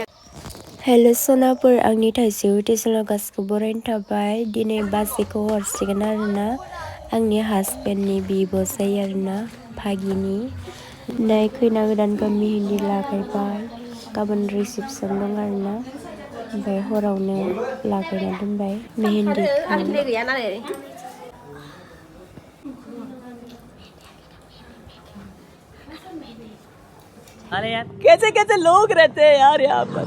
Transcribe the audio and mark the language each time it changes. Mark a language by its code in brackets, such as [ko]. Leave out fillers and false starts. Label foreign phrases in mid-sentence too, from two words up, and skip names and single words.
[brx] हेलो सनाफोर आंनि थाइजौ टिउसनाव गासिबो बरायनो थाबाय दिनै बाजैखौ हरसिगोन आरोना आंनि हासबेन्डनि बिब' जायो आरोना भागिनि नै खैना गोदानखौ मेहेन्दी लागायबाय गाबोन रिसेपसन दं आरोना ओमफ्राय हरावनो लागायना दोनबाय मेहेन्दिखौ [hi] अरे यार कैसे कैसे लोग रहते हैं यार यहाँ पर